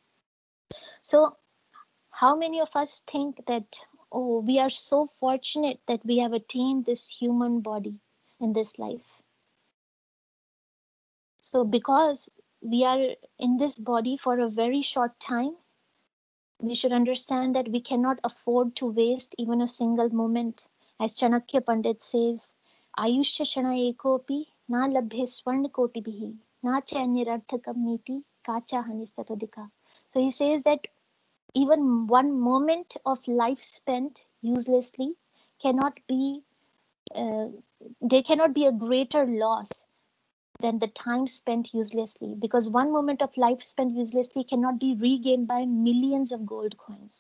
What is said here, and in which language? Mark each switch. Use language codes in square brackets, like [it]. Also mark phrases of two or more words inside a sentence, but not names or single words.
[en] So how many of us think that, oh, we are so fortunate that we have attained this human body in this life? So because we are in this body for a very short time, we should understand that we cannot afford to waste even a single moment. As Chanakya Pandit says, [sa] आयुषः क्षण एकोऽपि न लभ्यः स्वर्णकोटिभिः न चेन्निरर्थकं नीतिः का च हानिस्ततोऽधिका. [en] So he says that even one moment of life spent uselessly cannot be, uh, there cannot be a greater loss than the time spent uselessly, because one moment of life spent uselessly cannot be regained by millions of gold coins.